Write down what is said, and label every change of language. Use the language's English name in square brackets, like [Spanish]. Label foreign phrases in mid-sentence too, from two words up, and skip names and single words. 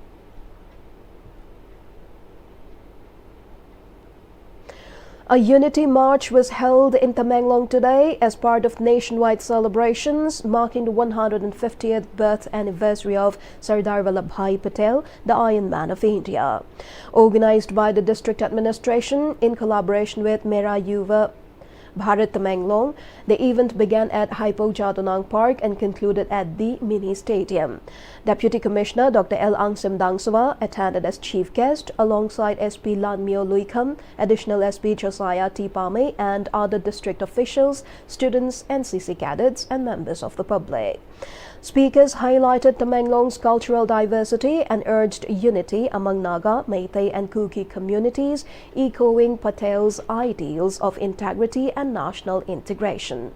[English] A unity march was held in Tamenglong today as part of nationwide celebrations marking the 150th birth anniversary of Sardar Vallabhbhai Patel, the Iron Man of India. Organized by the district administration in collaboration with Mera Yuva Bharat Tamenglong, the event began at Hypo Jadonang Park and concluded at the mini stadium. Deputy Commissioner Dr. L. Angsim Dangsawa attended as chief guest alongside SP Lanmio Luikam, Additional SP Josiah T. Pame and other district officials, students, NCC cadets and members of the public. Speakers highlighted Tamenglong's cultural diversity and urged unity among Naga, Meitei and Kuki communities, echoing Patel's ideals of integrity and national integration.